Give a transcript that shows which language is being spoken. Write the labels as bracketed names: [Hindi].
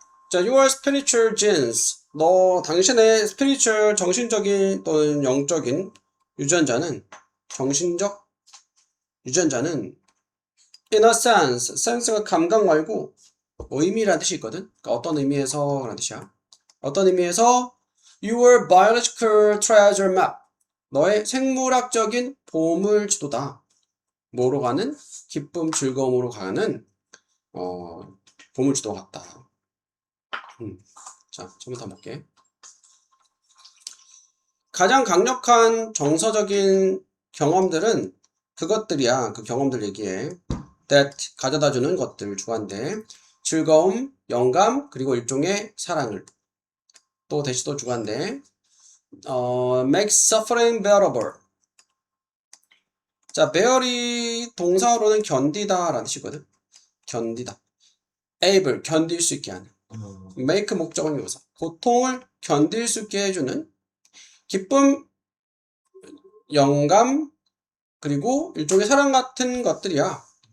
[English] 자, your spiritual genes. [Korean] 당신의 spiritual 정신적인 또는 영적인 정신적 유전자는 [English] in a sense, [Korean] sense가 감각 말고 의미라는 뜻이 있거든. 그러니까 어떤 의미에서 라는 뜻이야. 어떤 의미에서 [English] your biological treasure map. [Korean] 너의 생물학적인 보물지도다. 뭐로 가는? 기쁨, 즐거움으로 가는 보물지도 같다. 자, 처음부터 볼게. 가장 강력한 정서적인 경험들은 그것들이야. 그 경험들 얘기해. that 가져다주는 것들 주관대. 즐거움, 영감, 그리고 일종의 사랑을. 또 대시 또 주관대. [English] make suffering bearable. [Korean] 자, bear이 동사로는 견디다 라는 뜻이거든. 견디다. able, 견딜 수 있게 하는. make 목적은 명사. 고통을 견딜 수 있게 해주는 기쁨, 영감, 그리고 일종의 사랑 같은 것들이야.